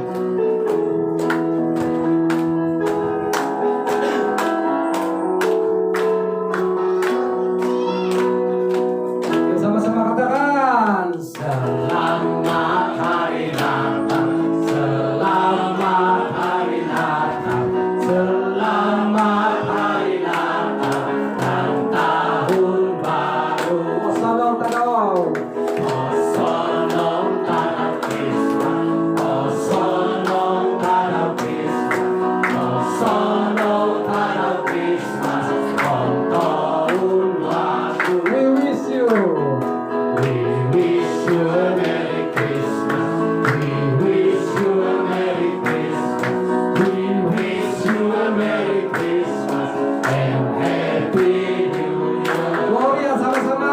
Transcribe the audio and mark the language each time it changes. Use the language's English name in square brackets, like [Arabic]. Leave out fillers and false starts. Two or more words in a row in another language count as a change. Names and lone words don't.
[Indonesian] Oke, sama-sama katakan selamat hari Natal, selamat hari Natal, selamat hari Natal dan tahun baru. Salam tanau. Salam tanau Kristus. Salam tanau Kristus. Salam tanau Kristus. Tahun baru. [English] We wish you. We wish you a Merry Christmas. We wish you a Merry Christmas. We wish you a Merry Christmas and Happy New Year. [Indonesian] Gloria sama-sama.